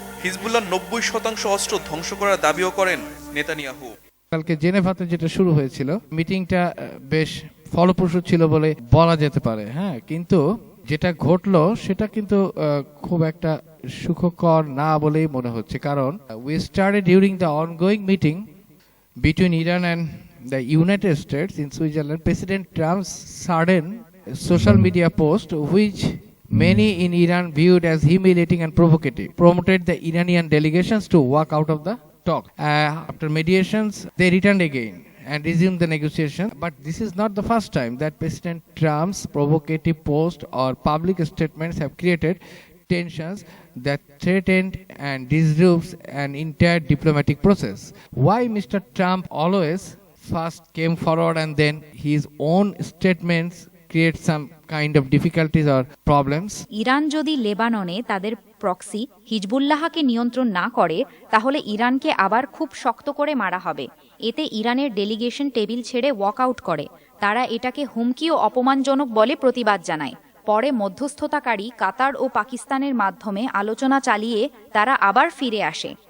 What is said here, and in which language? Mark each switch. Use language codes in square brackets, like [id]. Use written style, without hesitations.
[bn] Hezbollah 90% অস্ত্র ধ্বংস করার দাবিও করেন নেতানিয়াহু। কালকে জেনেভাতে যেটা শুরু হয়েছিল, মিটিংটা বেশ ফলপ্রসূ ছিল বলে বলা যেতে পারে। হ্যাঁ, কিন্তু যেটা ঘটলো সেটা কিন্তু খুব একটা সুখকর না বলেই মনে হচ্ছে। [en] কারণ we started during the ongoing meeting between Iran and the United States in Switzerland, President Trump's sudden social media post, which many in Iran viewed as humiliating and provocative, promoted the Iranian delegations to walk out of the talk. After mediations, they returned again and resumed the negotiation. But this is not the first time that President Trump's provocative post or public statements have created tensions that threatened and disrupts an entire diplomatic process. Why Mr. Trump always first came forward and then his own statements create some kind of difficulties or problems? [bn] Iran যদি লেবাননে তাদের proxy হিজবুল্লাহকে নিয়ন্ত্রণ না করে, তাহলে ইরানকে আবার খুব শক্ত করে মারা হবে। এতে ইরানের ডেলিগেশন টেবিল ছেড়ে ওয়াকআউট করে। তারা এটাকে হুমকি ও অপমানজনক বলে প্রতিবাদ জানায়। পরে মধ্যস্থতাকারী কাতার ও পাকিস্তানের মাধ্যমে আলোচনা চালিয়ে তারা আবার ফিরে আসে।